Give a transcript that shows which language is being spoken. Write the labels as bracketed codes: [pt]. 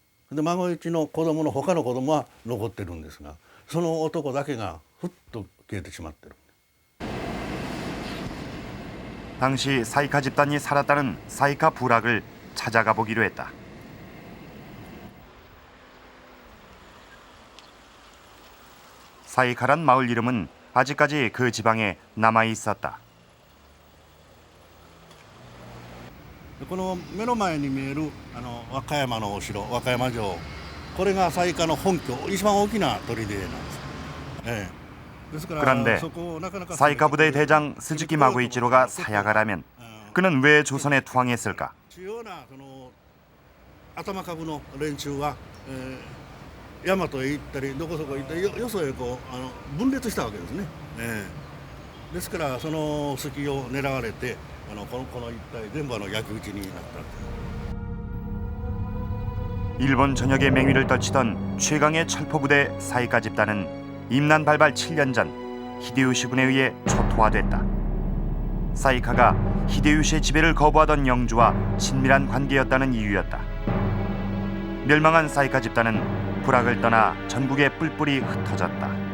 [ja] で孫一の子供の他の子供は残ってるんですがその男だけがふっと消えてしまってる。 [ko] 당시 사이카 집단이 살았다는 사이카 부락을 찾아가 보기로 했다. 사이카란 마을 이름은 아직까지 그 지방에 남아 있었다. [ja] この目の前に見える和歌山のお城和歌山城これが雑賀の本拠一番大きな砦なんです。ですから [ko] 그런데 사이카 부대의 대장 스즈키 마고이치로가 사야가라면 그는 왜 조선에 투항했을까? [ja] 主要な頭株の連中は大和へ行ったりどこそこ行ったりよそへこう分裂したわけですね。ですからその隙を狙われてこの一帯全部焼き討ちになった。 [ko] 일본 전역의 맹위를 떨치던 최강의 철포부대 사이카 집단은 임난 발발 7년 전 히데요시 군에 의해 초토화됐다. 사이카가 히데요시의 지배를 거부하던 영주와 친밀한 관계였다는 이유였다. 멸망한 사이카 집단은 불악을 떠나 전국에 뿔뿔이 흩어졌다.